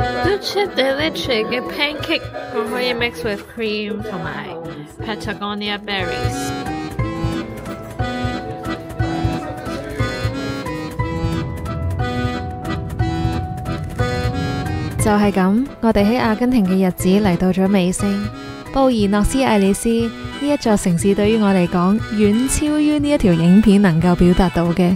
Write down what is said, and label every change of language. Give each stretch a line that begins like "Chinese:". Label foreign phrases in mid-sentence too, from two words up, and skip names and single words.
Cantonese: Dulce de leche 嘅 pancake， 我可以
English: mix with cream
Cantonese: 同埋 Patagonia berries。就係咁，我哋喺阿根廷嘅日子嚟到咗尾聲。布宜諾斯艾利斯呢一座城市對於我嚟講，遠超於呢一條影片能夠表達到嘅。